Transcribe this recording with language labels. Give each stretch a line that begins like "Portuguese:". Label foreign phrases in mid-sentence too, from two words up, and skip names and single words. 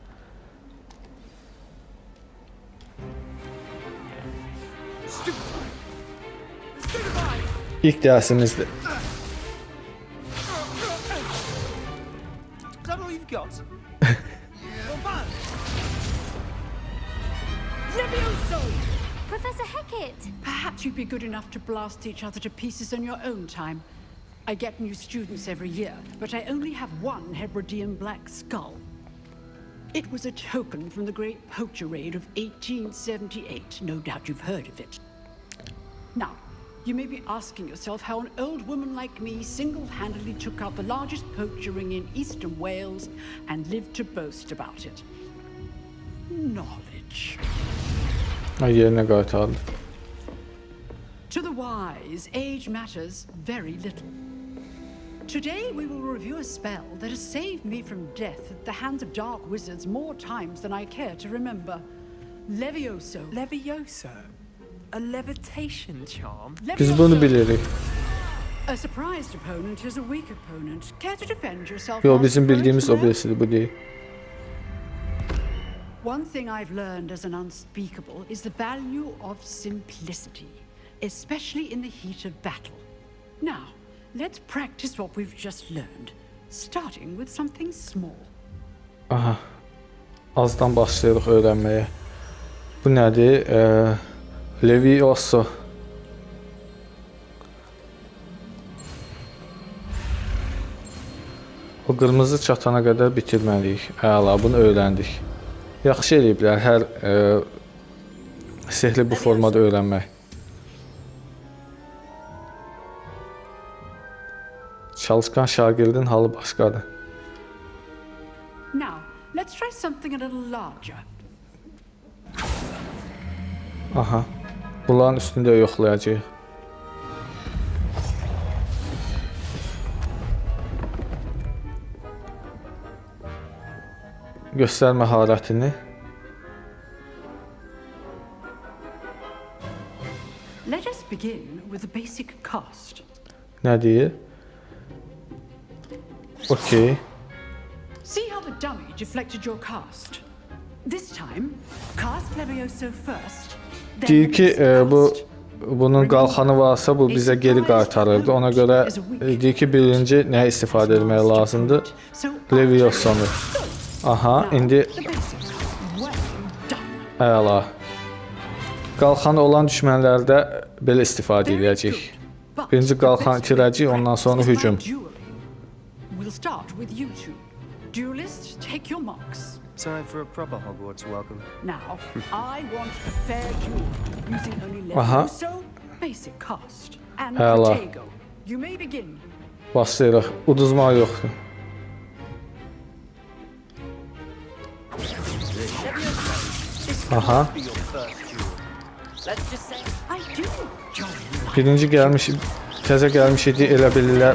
Azerbaijani: İlk dərsimizdir.
English: Professor Hecat! Perhaps you'd be good enough to blast each other to pieces in your own time. I get new students every year, but I only have one Hebridean black skull. It was a token from the Great Poacher Raid of 1878. No doubt you've heard of it. Now, you may be asking yourself how an old woman like me single-handedly took out the largest poacher ring in eastern Wales and lived to boast about it. Knowledge.
Azerbaijani: Yerinə qaytardı.
English: To the wise, age matters very little. Today we will review a spell that has saved me from death at the hands of dark wizards more times than I care to remember. Levioso. Levioso? A levitation charm?
Azerbaijani: Biz bunu bilirik.
English: A surprised opponent is a weak opponent. Care to defend yourself?
Azerbaijani: Yo, bizim bildiyimiz o birisidir, bu deyil.
English: One thing I've learned as an unspeakable is the value of simplicity, especially in the heat of battle. Now, let's practice what we've just learned, starting with something small. Aha.
Azerbaijani: Azdan başlayırıq öyrənməyə. Bu nədir? Levioso. O qırmızı çatana qədər bitirməliyik. Əla, bunu öyrəndik. Yaxşı eləyiblər, hər sehri bu formada öyrənmək. Çalışqan şagirdin halı başqadır.
English: Now, let's try something a little larger. Aha.
Azerbaijani: Bunların üstündə yoxlayacağıq. Göstər məharətini.
English: Let us begin with the basic cast.
Azerbaijani: Nə deyir?
English: Okay. See how the dummy deflected your cast? This time, cast Levioso first.
Azerbaijani: Deyir ki, bunun qalxanı varsa bu bizə geri qaytarırdı. Ona görə deyir ki, birinci nəyə istifadə etmək lazımdır? Leviosonu. Aha, indi əla. Qalxanı olan düşmənlərdə belə istifadə edəcəyik. Birinci qalxanı itirəcəyik, ondan sonra hücum.
English: We'll start with you two. Duelists, take your marks. Time for a proper Hogwarts welcome. Now, I want a fair duel using only Levioso, basic cast, and Hello. Protego. You may begin.
Azerbaijani: Başlayırıq. Uduzmaq yoxdur. Aha. Birinci gəlmiş, təzə gəlmiş idi, elə bilirlər.